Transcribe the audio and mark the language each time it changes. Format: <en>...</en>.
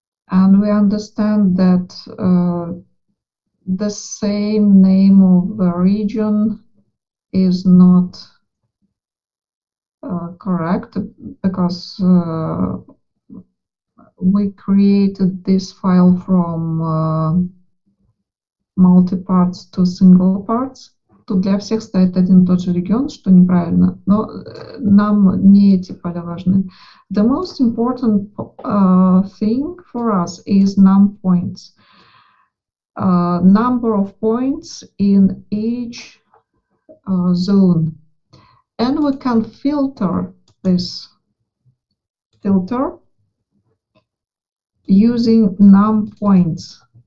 <en>and we understand that the same name of the region is not correct, because we created this file from multi-parts to single parts.</en> <ru>Тут для всех стоит один и тот же регион, что неправильно, но нам не эти поля важны.</ru> <en>The most important thing for us is num points. Number of points in each zone. And we can filter this filter using num points.</en>